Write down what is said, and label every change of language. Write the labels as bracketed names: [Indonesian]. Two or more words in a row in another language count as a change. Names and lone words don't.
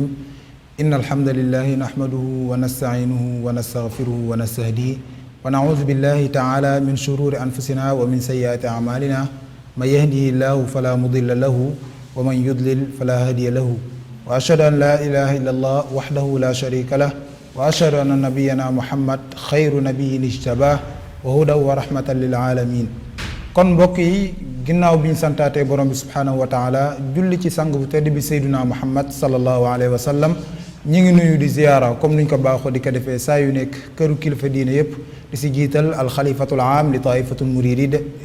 [Arabic] إن الحمد لله نحمده ونستعينه ونستغفره ونستهديه ونعوذ بالله تعالى من شرور أنفسنا ومن سيئات أعمالنا. من يهده الله فلا مضل له ومن يضلل فلا هادي له وأشهد أن لا إله إلا الله وحده لا شريك له وأشهد أن نبينا محمد خير نبي اجتباه وهدى ورحمة للعالمين. [Wolof] kon mbokk yi ginnaaw bi ñu santaatee borom bi [Arabic] سبحانه وتعالى [Wolof] julli ci sang bu tedd bi sayduna muhammad [Arabic] صلى الله عليه وسلم [Wolof] ñi ngi nuyu di ziyaara comme nuñ ko baaxoo di ko defee saa yu nekk këru kilifa diine yépp di si jiital [Arabic] الخليفة العام للطائفة المريدية